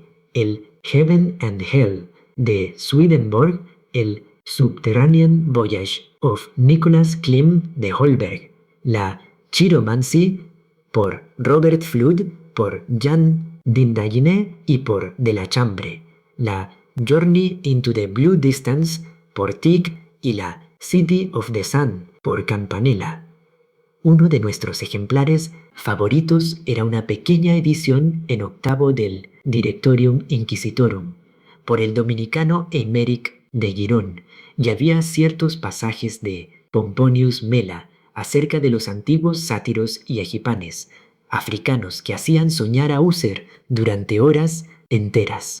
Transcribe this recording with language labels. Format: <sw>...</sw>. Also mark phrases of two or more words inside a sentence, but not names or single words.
<es>el Heaven and Hell de Swedenborg, el Subterranean Voyage of Nicholas Klim de Holberg, la Chiromancy por Robert Flood, por Jean Dindayne y por De la Chambre, la Journey into the Blue Distance por Tig y la City of the Sun por Campanella. Uno de nuestros ejemplares favoritos era una pequeña edición en octavo del Directorium Inquisitorum por el dominicano Eymeric de Girón, y había ciertos pasajes de Pomponius Mela acerca de los antiguos sátiros y egipanes africanos que hacían soñar a User durante horas enteras.</es>